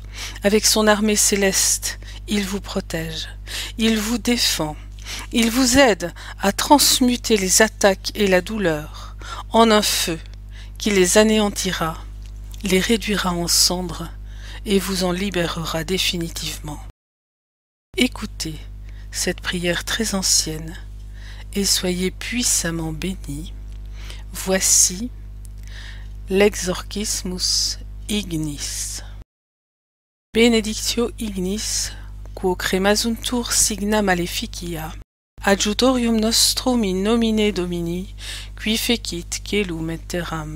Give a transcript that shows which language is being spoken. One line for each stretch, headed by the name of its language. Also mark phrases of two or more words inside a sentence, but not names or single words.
French: Avec son armée céleste, il vous protège, il vous défend, il vous aide à transmuter les attaques et la douleur en un feu qui les anéantira, les réduira en cendres et vous en libérera définitivement. Écoutez cette prière très ancienne et soyez puissamment bénis. Voici l'
Latin: exorcismus ignis. Benedictio ignis, quo cremasuntur signa maleficia, adjutorium nostrum in nomine Domini, qui fecit caelum et terram.